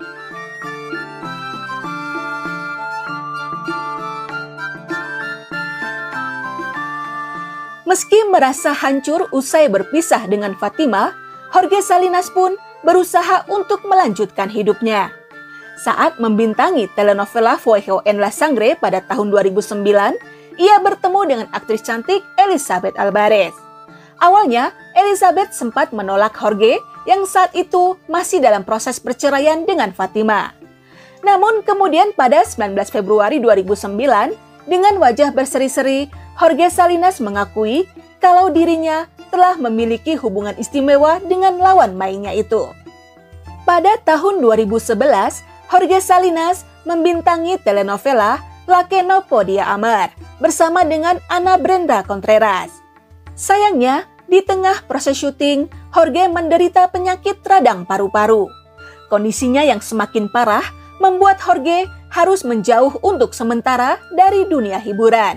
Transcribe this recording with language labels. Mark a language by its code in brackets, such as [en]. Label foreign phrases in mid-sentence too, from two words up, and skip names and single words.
[id] Meski merasa hancur usai berpisah dengan Fatima, Jorge Salinas pun berusaha untuk melanjutkan hidupnya. Saat membintangi telenovela Fuego en la Sangre pada tahun 2009, ia bertemu dengan aktris cantik Elizabeth Alvarez. Awalnya, Elizabeth sempat menolak Jorge yang saat itu masih dalam proses perceraian dengan Fatima. Namun kemudian pada 19 Februari 2009, dengan wajah berseri-seri, Jorge Salinas mengakui kalau dirinya telah memiliki hubungan istimewa dengan lawan mainnya itu. Pada tahun 2011, Jorge Salinas membintangi telenovela La que no podía amar bersama dengan Ana Brenda Contreras. Sayangnya, di tengah proses syuting, Jorge menderita penyakit radang paru-paru. Kondisinya yang semakin parah membuat Jorge harus menjauh untuk sementara dari dunia hiburan.